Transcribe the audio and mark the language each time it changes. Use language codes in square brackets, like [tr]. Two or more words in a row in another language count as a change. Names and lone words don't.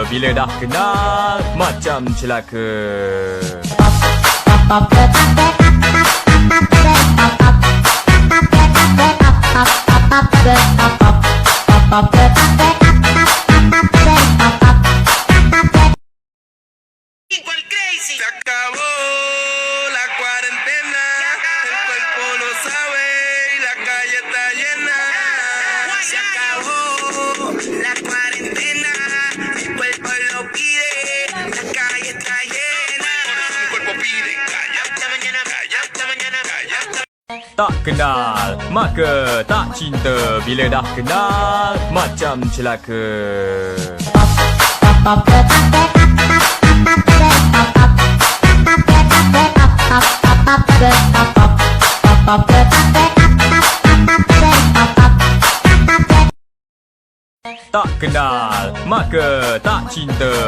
[ms] Bila dah kenal, macam celaka. [es] Igual crazy. Se acabó la cuarentena, el cuerpo lo sabe y la calle está llena. Se acabó la cuarentena, el cuerpo lo pide, la calle está llena. Por eso mi cuerpo pide, calla, hasta mañana, calla, hasta mañana, calla, hasta... [ms] Tak kenal, maka tak cinta. Bila dah kenal, macam celaka. Tak kenal, maka tak cinta.